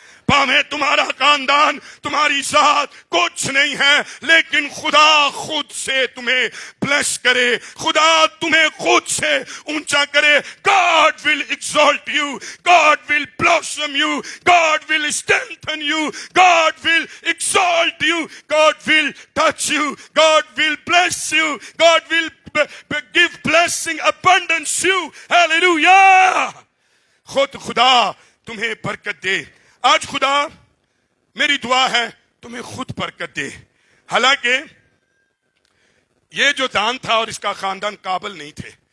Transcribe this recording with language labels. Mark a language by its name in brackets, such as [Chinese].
[Urdu] پاویں تمہارا خاندان, تمہاری ذات کچھ نہیں ہے, لیکن خدا خود سے تمہیں بلیس کرے, خدا تمہیں خود سے اونچا کرے. [English] God will exalt you, God will blossom you, God will strengthen you, God will exalt you, God will touch you, God will bless you, God will give blessing, abundance you. Hallelujah. [Urdu] خود خدا تمہیں برکت دے. آج خدا میری دعا ہے تمہیں خود برکت دے. حالانکہ یہ جو دان تھا اور اس کا خاندان قابل نہیں تھے.